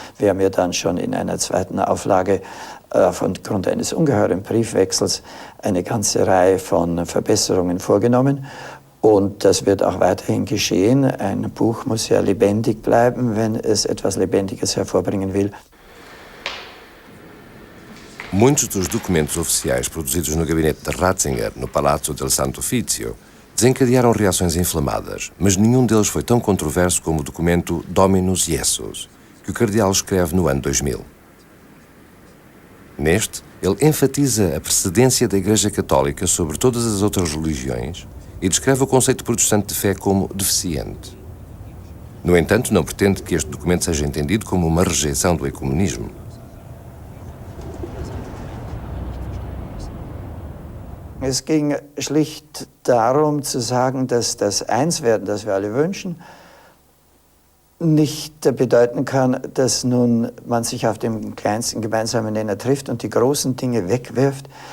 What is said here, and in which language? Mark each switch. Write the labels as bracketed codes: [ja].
[de] Wir haben ja dann schon in einer 2. Auflage aufgrund eines ungeheuren Briefwechsels eine ganze Reihe von Verbesserungen vorgenommen. Und das wird auch weiterhin geschehen. Ein Buch muss ja lebendig bleiben, wenn es etwas Lebendiges hervorbringen will. [pt] Muitos dos documentos oficiais produzidos no gabinete de Ratzinger, no Palazzo del Santo Uffizio, desencadearam reações inflamadas, mas nenhum deles foi tão controverso como o documento Dominus Iesus, que o cardeal escreve no ano 2000. Neste, ele enfatiza a precedência da Igreja Católica sobre todas as outras religiões e descreve o conceito protestante de fé como deficiente. No entanto, não pretende que este documento seja entendido como uma rejeição do ecumenismo. [de] Es ging schlicht darum zu sagen, dass das Einswerden, das wir alle wünschen, nicht bedeuten kann, dass nun man sich auf dem kleinsten gemeinsamen Nenner trifft und die großen Dinge wegwirft,